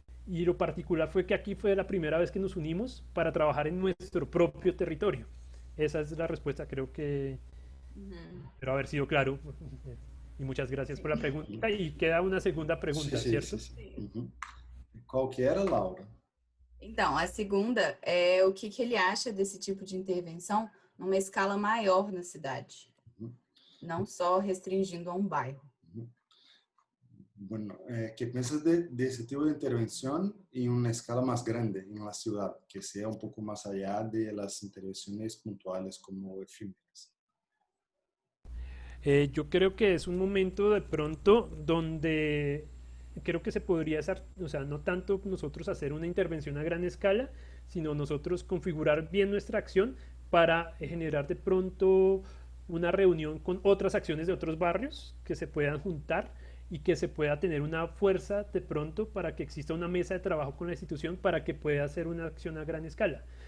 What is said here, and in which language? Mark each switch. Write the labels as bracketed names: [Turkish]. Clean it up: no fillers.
[Spanish] Y lo particular fue que aquí fue la primera vez que nos unimos para trabajar en nuestro propio territorio. Esa es la respuesta, creo que espero haber sido claro. Y muchas gracias por la pregunta. Y queda una segunda pregunta, ¿cierto? Sí. [Portuguese] Uhum. Qual que era, Laura? Então, a segunda é o que ele acha desse tipo de intervenção numa escala maior na cidade, não só restringindo a um bairro. [Spanish] Bueno, ¿qué piensas de ese tipo de intervención en una escala más grande en la ciudad, que sea un poco más allá de las intervenciones puntuales como efímeras? Yo creo que es un momento de pronto donde creo que se podría hacer, o sea, no tanto nosotros hacer una intervención a gran escala, sino nosotros configurar bien nuestra acción para generar de pronto una reunión con otras acciones de otros barrios que se puedan juntar y que se pueda tener una fuerza de pronto para que exista una mesa de trabajo con la institución para que pueda hacer una acción a gran escala.